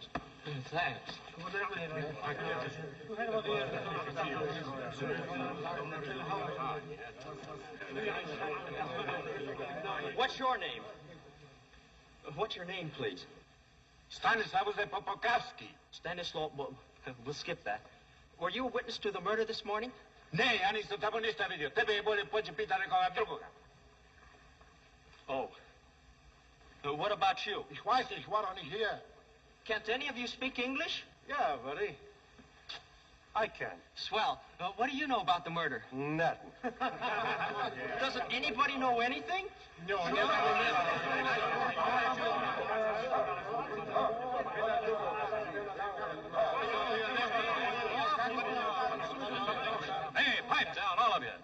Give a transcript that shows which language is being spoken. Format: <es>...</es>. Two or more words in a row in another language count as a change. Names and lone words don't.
<en>Thanks. What's your name? What's your name, please? Stanislaus Popokowski. Stanislaw, we'll skip that. Were you a witness to the murder this morning?</en> <hr>Ne, ja nisam tamo ništa vidio. Tebe je bolje poći pita nekoga drugoga.</hr> <en>Oh. What about you?</en> <de>Ich weiß nicht, war doch nicht hier.</de> <en>Can't any of you speak English? Yeah, buddy. I can. Swell. What do you know about the murder? Nothing. Doesn't anybody know anything? No, never. Hey, pipe down, all of you.</en>